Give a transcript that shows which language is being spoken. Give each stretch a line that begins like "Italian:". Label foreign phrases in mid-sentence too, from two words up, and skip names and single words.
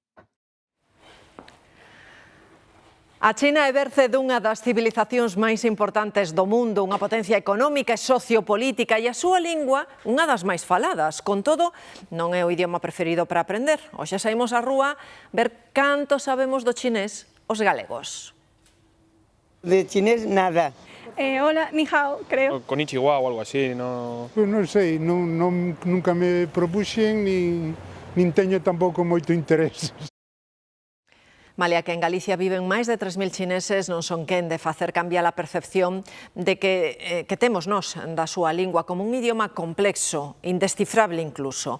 Galician: A China é berce dunha das civilizacións máis importantes do mundo, unha potencia económica e sociopolítica e a súa lingua unha das máis faladas. Con todo, non é o idioma preferido para aprender. Hoxe saímos á rúa ver canto sabemos do chinés os galegos. De chinés nada.
Chinese: Hola, ni hao,
Galician: creo. Konnichiwa ou algo así, no... Pues non sei, nunca me propuxen, nin teño tampouco moito interés. Malia que en Galicia viven máis de 3.000 chineses, non son quen de facer cambiar a percepción de que temos nós da súa lingua como un idioma complexo, indescifrable incluso.